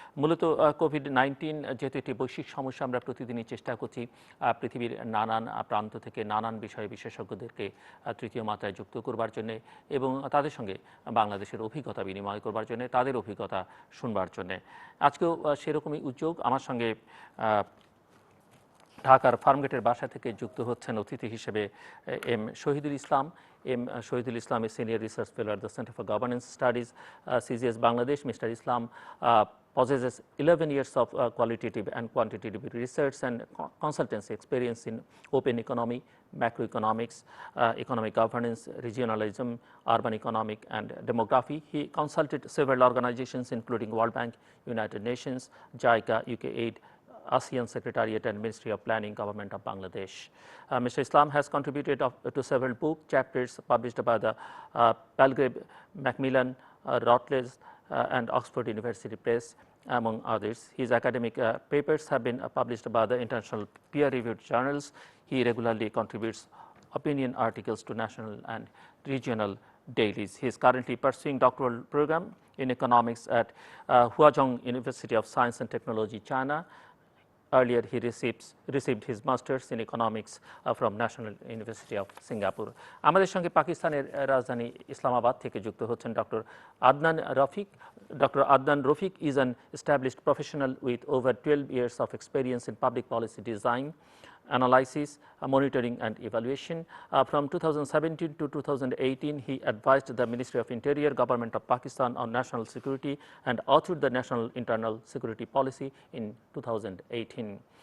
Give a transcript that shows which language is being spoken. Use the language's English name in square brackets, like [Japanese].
[Bangla] মূলত কোভিড-19 যেহেতু একটি বৈশ্বিক সমস্যা, আমরা প্রতিদিনই চেষ্টা করছি পৃথিবীর নানান প্রান্ত থেকে নানান বিষয়ে বিশেষজ্ঞদেরকে তৃতীয় মাত্রায় যুক্ত করবার জন্যে এবং তাদের সঙ্গে বাংলাদেশের অভিজ্ঞতা বিনিময় করবার জন্যে, তাদের অভিজ্ঞতা শুনবার জন্যে। আজকেও সেরকমই উদ্যোগ। আমার সঙ্গে ঢাকার ফার্মগেটের বাসা থেকে যুক্ত হচ্ছেন অতিথি হিসেবে M Shahidul Islam. [English] Shahidul Islam is Senior Research Fellow at the Center for Governance Studies, CGS Bangladesh. Mr. Islam possesses 11 years of qualitative and quantitative research and consultancy experience in open economy, macroeconomics, economic governance, regionalism, urban economic and demography. He consulted several organizations including World Bank, United Nations, JICA, UK Aid, ASEAN Secretariat and Ministry of Planning, Government of Bangladesh. Mr. Islam has contributed to several book chapters published by the Palgrave Macmillan, Routledge and Oxford University Press, among others. His academic papers have been published by the international peer-reviewed journals. He regularly contributes opinion articles to national and regional dailies. He is currently pursuing doctoral program in economics at Huazhong University of Science and Technology, China. Earlier, he received his masters in economics from National University of Singapore. [Bangla] আমাদের সঙ্গে পাকিস্তানের রাজধানী ইসলামাবাদ থেকে যুক্ত হচ্ছেন doctor Adnan Rafiq. [English] Dr. Adnan Rafiq is an established professional with over 12 years of experience in public policy design, analysis, monitoring and evaluation. From 2017 to 2018, he advised the Ministry of Interior, Government of Pakistan on national security and authored the National Internal Security Policy in 2018.